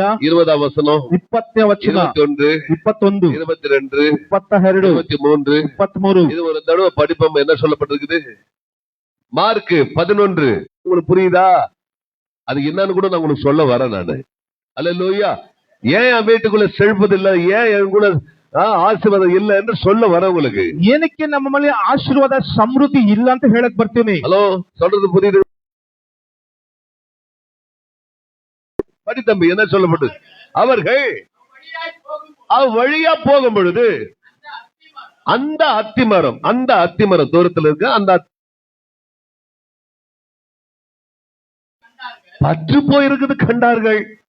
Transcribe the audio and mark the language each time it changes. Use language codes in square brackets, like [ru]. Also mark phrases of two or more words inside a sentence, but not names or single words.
[ta] 20ಆம் வசனம், [kn] 20ನೇ ವಚನ, 21, 22, 22, 22, 23, 23. [ta] இது ஒரு தடவை படிப்போம். என்ன சொல்லப்பட்டிருக்குது? மார்க் 11. உங்களுக்கு புரியுதா? அது என்னன்னு கூட நான் உங்களுக்கு சொல்ல வரேன் நானு. அல்லேலூயா. ஏன் என் வீட்டுக்குள்ள செழிப்பதில்லை, ஏன் என் கூட [kn] ಆಶೀರ್ವಾದ ಇಲ್ಲ [ta] என்று சொல்ல வர உங்களுக்கு. [kn] ಏನಕ್ಕೆ ನಮ್ಮ ಮನೆ ಆಶೀರ್ವಾದ ಸಮೃದ್ಧಿ ಇಲ್ಲ ಅಂತ ಹೇಳಕ್ ಬರ್ತೀನಿ. [ta] ஹலோ, சொல்றது புரியுது? படி தம்பி, என்ன சொல்லப்பட்டது? அவர்கள் வழியா போகும் பொழுது அந்த அத்திமரம் தூரத்தில் இருக்க அந்த பற்று போயிருக்குது கண்டார்கள்.